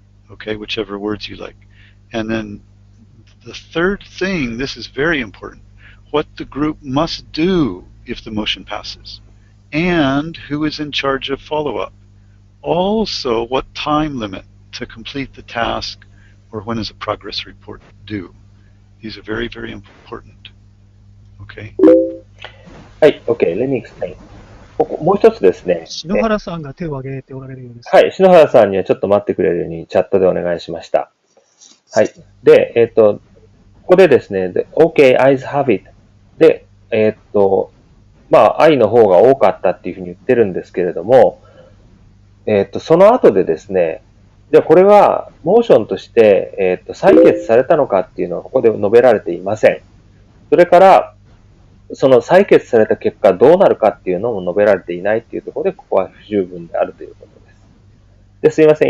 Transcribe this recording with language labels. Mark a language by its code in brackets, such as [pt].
[en] Okay, whichever words you like. And then the third thing, this is very important, what the group must do if the motion passes, and who is in charge of follow-up. Also, what time limit to complete the task, or when is a progress report due. These are very, very important. Okay? [ja] はい、 [en] OK, let me explain. [ja] もう一つですね。篠原さんが手を挙げておられるようです。はい、篠原さんにはちょっと待ってくれるようにチャットでお願いしました。はい。で、ここでですね、 [en] OK, eyes have it. [ja] で、愛の方が多かったっていうふうに言ってるんですけれども、その後でですね、じゃあこれはモーションとして、採決されたのかっていうのはここで述べられていません。それから、その採決された結果どうなるかっていうのも述べられていないっていうところで、ここは不十分であるということです。で、すいません。